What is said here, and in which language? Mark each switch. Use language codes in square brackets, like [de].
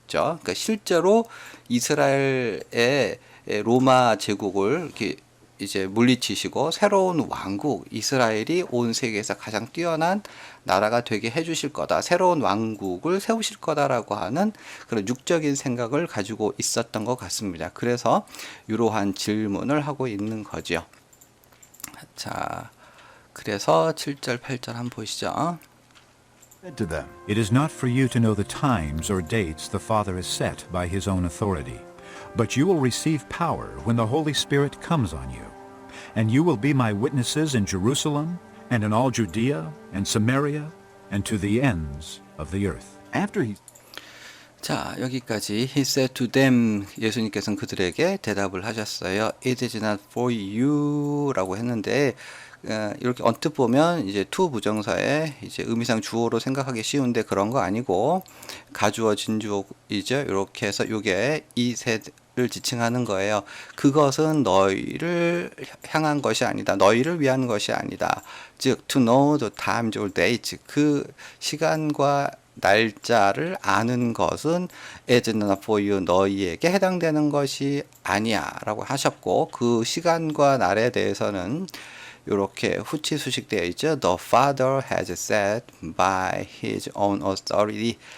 [ko] 그러니까 실제로 이스라엘의 로마 제국을 이렇게 이제 물리치시고 새로운 왕국, 이스라엘이 온 세계에서 가장 뛰어난 나라가 되게 해주실 거다. 새로운 왕국을 세우실 거다라고 하는 그런 육적인 생각을 가지고 있었던 것 같습니다. 그래서 이러한 질문을 하고 있는 거죠. 자, 그래서 7절, 8절 한번 보시죠. [en] Said to them, It is not for you to know the times or dates the Father has set by his own authority, but you will receive power when the Holy Spirit comes on you. And you will be my witnesses in Jerusalem and in all Judea and Samaria and to the ends of the earth. after he [ko] 자, 여기까지 [en] he said to them, [ko] 예수님께서는 그들에게 대답을 하셨어요. [en] It is not for you [ko] 라고 했는데 이렇게 언뜻 보면 이제 to 부정사에 이제 의미상 주어로 생각하기 쉬운데 그런 거 아니고 가주어 진주어이죠. 이렇게 해서 이게 이셋을 지칭하는 거예요. 그것은 너희를 향한 것이 아니다. 너희를 위한 것이 아니다. 즉 [en] to know the times or dates, [ko] 그 시간과 날짜를 아는 것은 [en] is not for you, [ko] 너희에게 해당되는 것이 아니야 라고 하셨고, 그 시간과 날에 대해서는 이렇게 후치 수식되어 있죠. [en] The Father has said by his own authority.